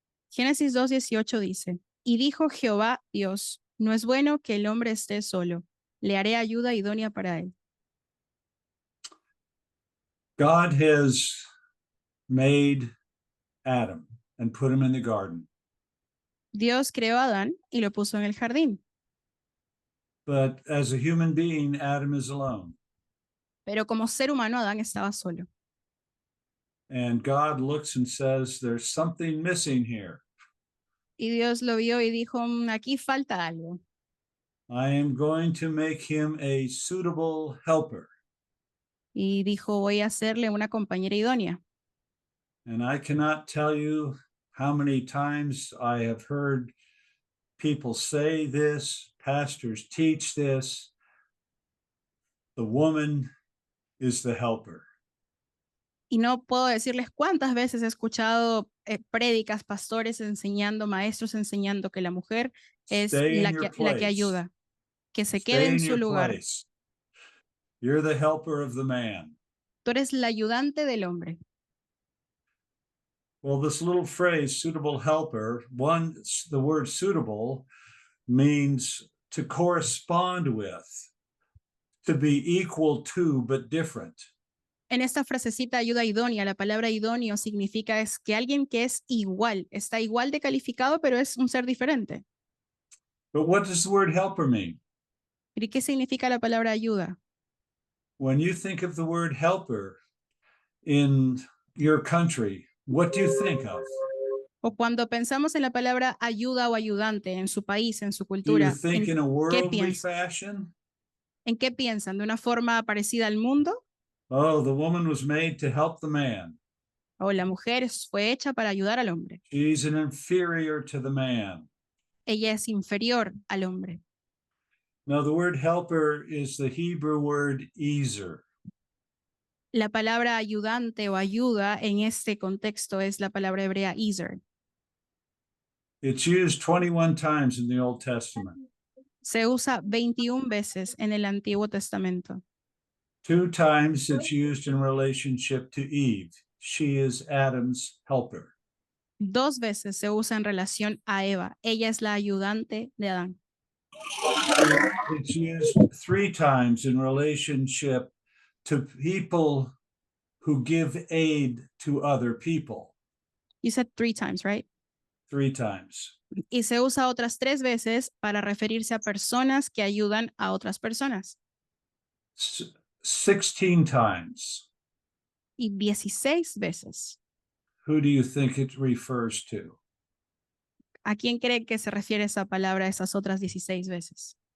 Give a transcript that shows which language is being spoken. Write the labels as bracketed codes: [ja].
[es] Génesis 2:18 dice, y dijo Jehová Dios, no es bueno que el hombre esté solo, le haré ayuda idónea para él. [en] God has made Adam and put him in the garden. [es] Dios creó a Adán y lo puso en el jardín. [en] But as a human being, Adam is alone. [es] Pero como ser humano, Adán estaba solo. [en] And God looks and says, there's something missing here. [es] Y Dios lo vio y dijo, aquí falta algo. [en] I am going to make him a suitable helper. [es] Y dijo, voy a hacerle una compañera idónea. [en] And I cannot tell you how many times I have heard people say this, pastors teach this. The woman is the helper. [es] Y no puedo decirles cuántas veces he escuchado prédicas, pastores enseñando, maestros enseñando que la mujer es la que ayuda, que se quede en su lugar. [en] You're the helper of the man. [es] Tú eres la ayudante del hombre. [en] Well, this little phrase, suitable helper, the word suitable means to correspond with, to be equal to, but different. [es] En esta frasecita ayuda idónea, la palabra idóneo significa es que alguien que es igual, está igual de calificado, pero es un ser diferente. [en] But what does the word helper mean? [es] ¿Y qué significa la palabra ayuda? [en] When you think of the word helper in your country, what do you think of? [es] O cuando pensamos en la palabra ayuda o ayudante en su país, en su [en] Do you [es] cultura, [en] think in a [es] ¿qué [en] worldly [es] piensan? [en] fashion? [es] ¿En qué piensan? ¿De una forma parecida al mundo? [en] Oh, the woman was made to help the man. [es] ¿O la mujer fue hecha para ayudar al hombre? [en] She's an inferior to the man. [es] Ella es inferior al hombre. [en] Now, the word helper is the Hebrew word ezer. [es] La palabra ayudante o ayuda en este contexto es la palabra hebrea ezer. [en] It's used 21 times in the Old Testament. [es] Se usa 21 veces en el Antiguo Testamento. [en] 2 times it's used in relationship to Eve. She is Adam's helper. [es] 2 veces se usa en relación a Eva. Ella es la ayudante de Adán. [en] It's used 3 times in relationship to people who give aid to other people. You said 3 times, right? 3 times. [es] Y se usa otras 3 veces para referirse a personas que ayudan a otras personas. [en] 16 times. [es] Y 16 veces. [en] Who do you think it refers to? [es] ¿A quién cree que se refiere esa palabra esas otras 16 veces?